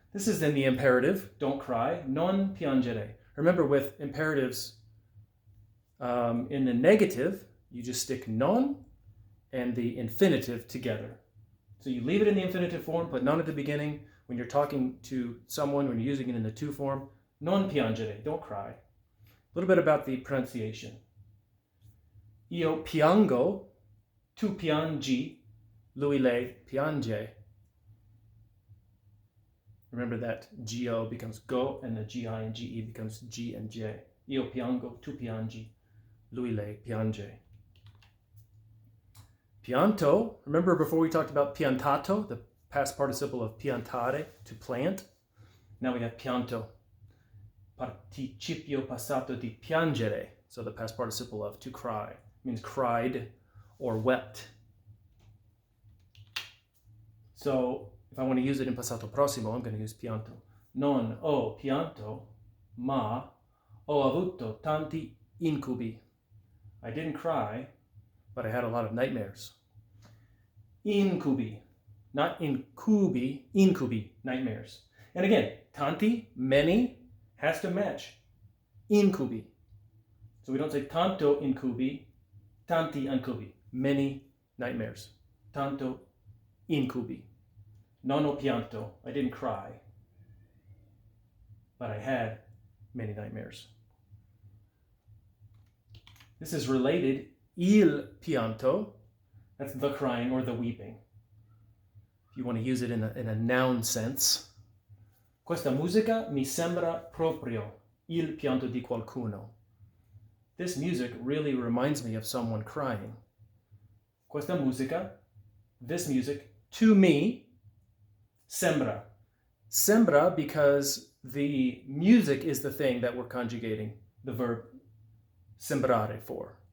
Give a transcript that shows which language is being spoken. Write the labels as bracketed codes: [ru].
[en] This is in the imperative, don't cry. [it] Non piangere. [en] Remember, with imperatives in the negative, you just stick non and the infinitive together. So you leave it in the infinitive form, put non at the beginning. When you're talking to someone, when you're using it in the to form, [it] non piangere, [en] don't cry. A little bit about the pronunciation. [it] Io piango, tu piangi, lui lei piange. [en] Remember that G-O becomes go, and the G-I and G-E becomes G and J. [it] Io piango, tu piangi, lui lei piange. [en] Pianto, remember before we talked about piantato, the past participle of piantare, to plant? Now we have pianto. [it] Participio passato di piangere. [en] So the past participle of to cry. Means cried or wept. So if I want to use it in passato prossimo, I'm going to use pianto. [it] Non ho pianto, ma Ho avuto tanti incubi. [en] I didn't cry, but I had a lot of nightmares. Incubi, not incubi, incubi, nightmares. And again, tanti, many, has to match incubi. So we don't say tanto incubi, tanti incubi, many nightmares. Tanto incubi. [it] Non ho pianto, [en] I didn't cry, but I had many nightmares. This is related, il pianto, that's the crying or the weeping. If you want to use it in a noun sense. [it] Questa musica mi sembra proprio il pianto di qualcuno. [en] This music really reminds me of someone crying. [it] Questa musica, [en] this music, to me, sembra. Sembra because the music is the thing that we're conjugating the verb sembrare for.